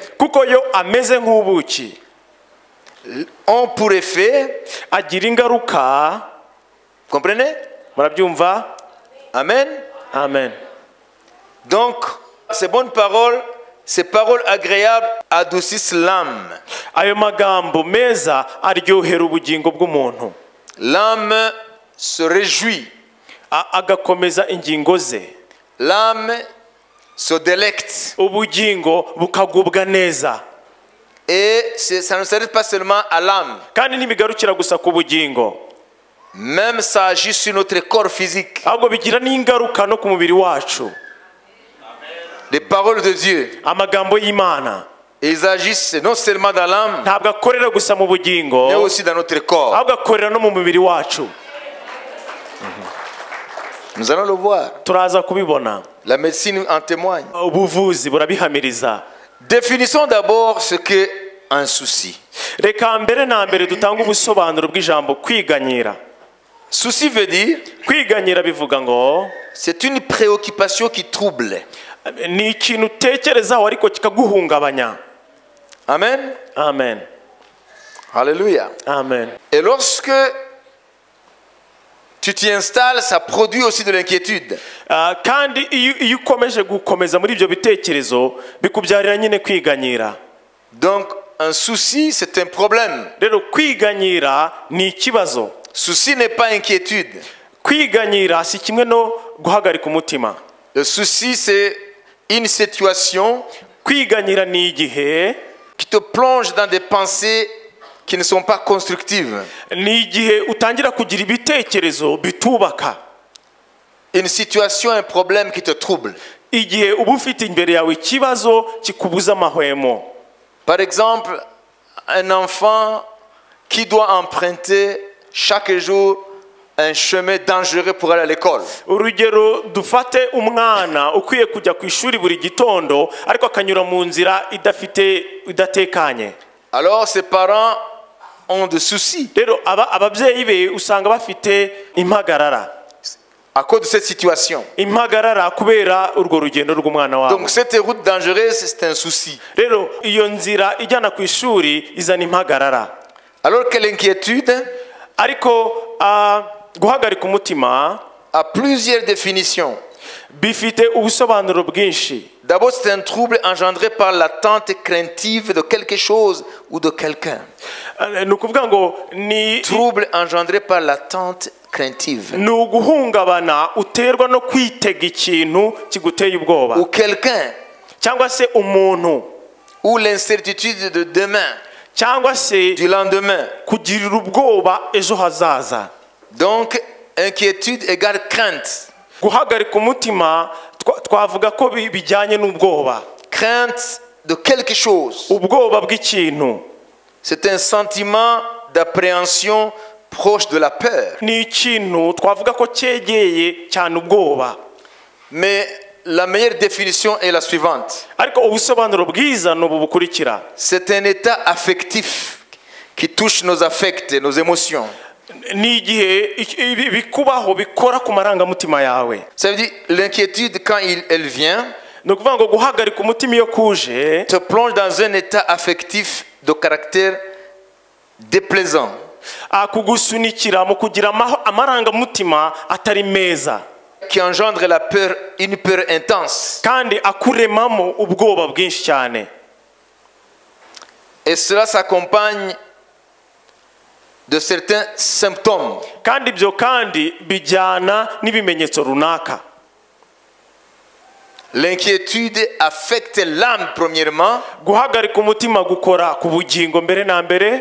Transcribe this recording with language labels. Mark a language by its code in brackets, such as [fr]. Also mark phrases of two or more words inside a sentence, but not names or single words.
[rw] kuko yo ameze nk'ubuki, [fr] ont pour effet, [rw] agira ingaruka. [fr] comprenez? [rw] Murabyumva? Amen. Amen. [fr] Donc, Ces bonnes paroles, ces paroles agréables adoucissent l'âme. [rw] ayo magambo meza aryohera ubugingo bw'umuntu, [fr] L'âme se réjouit. [rw] agakomeza ingingo ze, [fr] L'âme se délecte. [rw] ubugingo bukagubwa neza. [fr] Et ça ne s'arrête pas seulement à l'âme. [rw] Kandi ntibigarukira gusa ku bugingo, [fr] Même ça agit sur notre corps physique. [rw] ahubwo bigira n'ingaruka no ku mubiri wacu. [fr] Les paroles de Dieu, [rw] Amagambo y'Imana [fr] ils agissent non seulement dans l'âme, [rw] ntabwo akorera gusa mu bugingo, [fr] mais aussi dans notre corps. [rw] ahubwo akorera no mu mubiri wacu. [fr] Nous allons le voir. [rw] Turaza kubibona, [fr] La médecine en témoigne. [rw] ubuvuzi burabihamiriza. [fr] Définissons d'abord ce qu'est un souci. [rw] Reka mbere na mbere dutanga ubusobanuro bw'ijambo kwiganyira. [fr] Souci veut dire, [rw] Kwiganyira bivuga ngo [fr] c'est une préoccupation qui trouble. [rw] ni ikintu utekerezaho ariko kikaguhungabanya. Amen. Amen. Alléluia. Amen. [fr] Et lorsque tu t'y installes, ça produit aussi de l'inquiétude. [rw] Kandi iyo ukomeje gukomeza muri ibyo bitekerezo bikubyarira nyine kwiganyira. [fr] Donc, un souci, c'est un problème. [rw] Rero kwiganyira ni ikibazo. [fr] Souci n'est pas inquiétude. [rw] Kwiganyira si kimwe no guhagarika umutima. [fr] Le souci, c'est une situation [rw] Kwiganyira ni igihe [fr] qui te plonge dans des pensées qui ne sont pas constructives. [rw] ni igihe utangira kugira ibitekerezo bitubaka. [fr] Une situation, un problème qui te trouble. [rw] Igihe uba ufite imbere yawe ikibazo kikubuza amahwemo. [fr] Par exemple, un enfant qui doit emprunter chaque jour un chemin dangereux pour aller à l'école. [rw] Urugero dufate umwana ukwiye kujya ku ishuri buri gitondo ariko akanyura mu nzira idatekanye. [fr] Alors ses parents ont des soucis [rw] Rero ababyeyi be usanga bafite impagarara. [fr] à cause de cette situation. [rw] Impagarara kubera urwo rugendo rw'umwana wabo. [fr] Donc cette route dangereuse, c'est un souci. [rw] Rero iyo nzira ijyana ku ishuri izana impagarara. [fr] Alors que l'inquiétude [rw] Ariko guhagarika umutima [fr] a plusieurs définitions. [rw] bifite ubusobanuro bwinshi. [fr] D'abord, c'est un trouble engendré par l'attente craintive de quelque chose ou de quelqu'un. [rw] Ni ukuvuga ngo ni [fr] Trouble engendré par l'attente craintive. [rw] ni uguhungabana uterwa no kwitega ikintu kiguteye ubwoba, [fr] Ou quelqu'un, [rw] cyangwa se umuntu, [fr] ou l'incertitude de demain, [rw] cyangwa se [fr] du lendemain. [rw] kugirira ubwoba ejo hazaza. [fr] Donc, inquiétude égale crainte. [rw] Guhagarika umutima twavuga ko bijyanye n'ubwoba, [fr] Crainte de quelque chose. [rw] ubwoba bw'ikintu. [fr] C'est un sentiment d'appréhension proche de la peur. [rw] Ni ikintu twavuga ko cyegeye cyane ubwoba. [fr] Mais la meilleure définition est la suivante. [rw] Ariko ubusobanuro bwiza ni ubu bukurikira. [fr] C'est un état affectif qui touche nos affects, nos émotions. [rw] Ni igihe bikubaho bikora ku marangamutima yawe. [fr] Ça veut dire l'inquiétude quand elle vient [rw] Ni ukuvuga ngo guhagarika umutima iyo kuje [fr] te plonge dans un état affectif de caractère déplaisant. [rw] kugusunikira mu kugira amarangamutima atari meza, [fr] Qui engendre la peur, une peur intense. [rw] kandi akuremamo ubwoba bwinshi cyane. [fr] Et cela s'accompagne de certains symptômes. [rw] Kandi ibyo kandi bijyana n'ibimenyetso runaka. [fr] L'inquiétude affecte l'âme premièrement [rw] Guhagarika umutima gukora ku bugingo mbere na mbere,